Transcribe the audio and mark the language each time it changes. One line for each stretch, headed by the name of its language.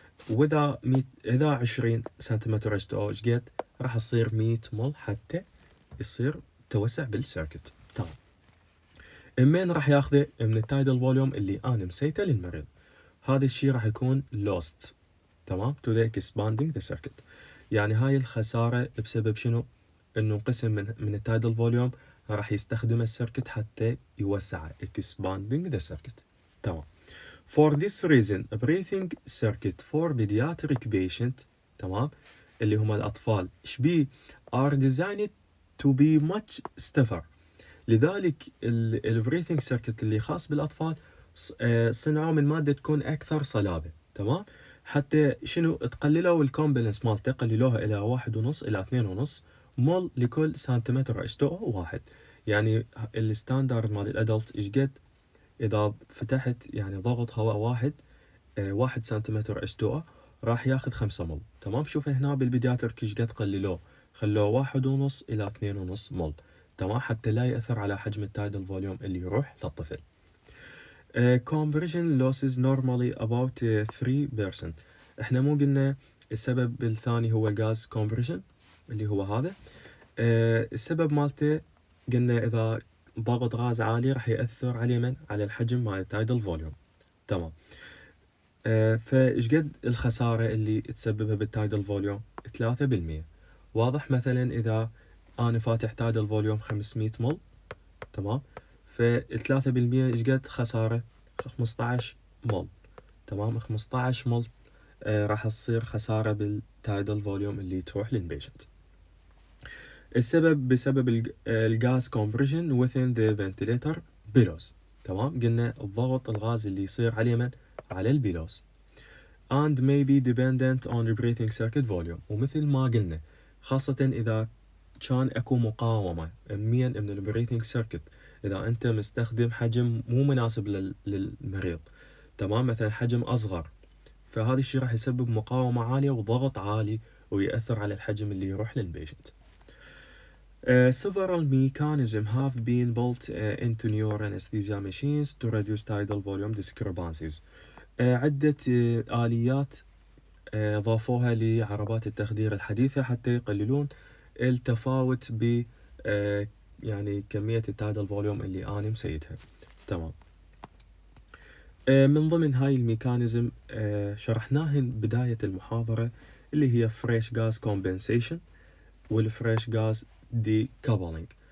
Arabic: واذا اذا 20 سنتيمتر H2O ايش قد؟ راح يصير 100 مول حتى يصير توسع بالسيركت. تمام، من راح ياخذه؟ من التايدال فوليوم اللي انا مسيته للمريض. هذا الشيء راح يكون
English: lost. تمام، to the expanding the circuit.
Arabic: يعني هاي الخسارة بسبب شنو؟ انه قسم من التايدال فوليوم راح يستخدم السيركت حتى يوسعه،
English: expanding the circuit.
Arabic: تمام.
English: For this reason a breathing circuit for pediatric patient،
Arabic: تمام، اللي هم الأطفال شبيه،
English: are designed to be much stiffer.
Arabic: لذلك البريثنج سيركت اللي خاص بالأطفال صنعوا من مادة تكون أكثر صلابة. تمام، حتى شنو؟ تقللوا الكومبلنس مالته، قللوها إلى 1.5 إلى 2.5 مول لكل سنتيمتر H2O واحد. يعني الستاندرد مال الأدلت إيش قد؟ إذا فتحت يعني ضغط هواء واحد 1 سنتيمتر H2O راح ياخذ 5 مول. تمام، شوف هنا بالبيدياتريك ايش قد قللوه؟ خلوه 1.5 إلى 2.5 مول. تمام، حتى لا يأثر على حجم التايدال فوليوم اللي يروح للطفل.
English: compression losses normally about 3%.
Arabic: احنا مو قلنا السبب الثاني هو الغاز compression اللي هو هذا؟ السبب مالته قلنا إذا ضغط غاز عالي راح يأثر على من؟ على الحجم مال التايدال فوليوم. تمام، فايش قد الخسارة اللي تسببها بالتايدال فوليوم؟ 3%. واضح؟ مثلا إذا أنا فاتح تايدال فوليوم 500 مول، تمام، ف3% ايش قد خسارة؟ 15 مول. تمام، 15 مول راح تصير خسارة بالتايدال فوليوم اللي تروح للبيشنت. السبب بسبب الغاز
English: compression within the ventilator bellows.
Arabic: تمام، قلنا الضغط الغاز اللي يصير على من؟ على البيلوس.
English: and may be dependent on the breathing circuit volume.
Arabic: ومثل ما قلنا خاصة إذا كان أكو مقاومة من البريثنج سيركت، إذا أنت مستخدم حجم مو مناسب للمريض، تمام، مثلا حجم أصغر، فهذا الشيء راح يسبب مقاومة عالية وضغط عالي ويأثر على الحجم اللي يروح للبيشنت.
English: Several mechanisms have been built into neuro anesthesia machines to reduce tidal volume discrepancies.
Arabic: عدة آليات ضافوها لعربات التخدير الحديثة حتى يقللون التفاوت ب يعني كمية التايدال فوليوم اللي أنا مسيتها. تمام، من ضمن هاي الميكانيزم شرحناهن بداية المحاضرة، اللي هي فريش غاز كومبنسيشن والفريش غاز دي كابلينج.